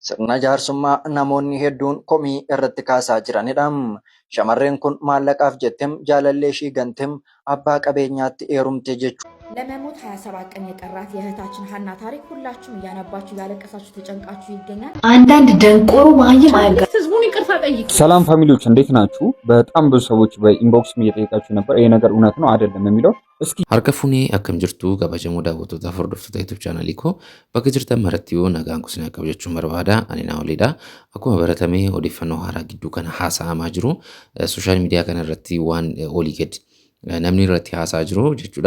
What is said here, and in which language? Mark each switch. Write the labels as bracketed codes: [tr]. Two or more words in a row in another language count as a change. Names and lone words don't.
[om] Sirna jaarsummaa namoonni hedduun komii irratti kaasaa jiranidha. Shamarreen kun maallaqaaf jettem jaalallee ishii gantem abbaa qabeenyaatti heerumte jechuudha. [am] ለመሞት 27 ቀን የቀራት የእህታችን ሀና ታሪክ ሁላችሁም እያነባችሁ ያለቀሳችሁ ተጨንቃችሁ ይገኛል። አንዳንድ ደንቆሮ ማይም አይጋ ህዝቡን ይቅርታ ጠይቁ። ሰላም ፋሚሊዎች እንዴት ናችሁ? በጣም ብዙ ሰዎች በኢንቦክስ እየጠየቃችሁ ነበር ይሄ ነገር እውነት ነው አይደለም የሚለው። እስኪ [om] harkafuun akkam jirtu kabajamoo daawwattoota hordoftoota YouTube channel koo bakka jirtan maratti yoo nagaan kun isin akka jechuun barbaada. Ani Naawolidha. Akkuma baratame odeeffannoo haaraa gidduu kana haasa'amaa jiru [en] social media [om] kana irratti waan olii gad namni irratti haasaa jiru jechuudha.